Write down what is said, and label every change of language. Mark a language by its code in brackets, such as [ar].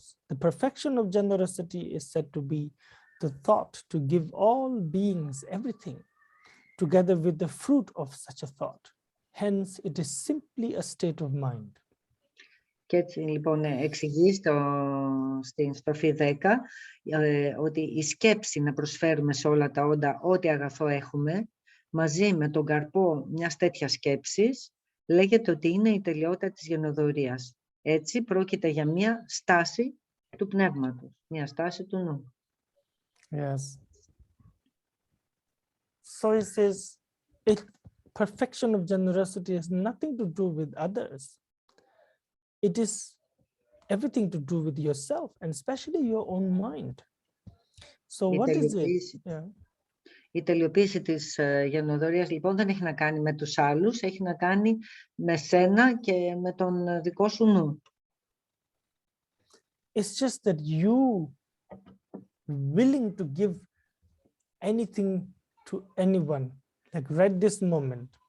[en] The perfection of generosity is said to be the thought to give all beings everything, together with the fruit of such a thought. Hence, it is simply a state of mind. [el] Και έτσι λοιπόν εξηγεί στην στροφή 10 ότι η σκέψη να προσφέρουμε σε όλα τα όντα ό,τι αγαθό έχουμε, μαζί με τον καρπό μιας τέτοιας σκέψης, λέγεται ότι είναι η τελειότητα της γενοδορίας. Έτσι πρόκειται για μια στάση του πνεύματος, μια στάση του νου. [en] Yes. So it says, perfection of generosity has nothing to do with others. It is everything to do with yourself, and especially your own mind. So what is it? Yeah. [el] Η τελειοποίηση της γενοδορίας λοιπόν δεν έχει να κάνει με τους άλλους, έχει να κάνει με σένα και με τον δικό σου νου. [en] It's just that you willing to give anything to anyone, like right this moment.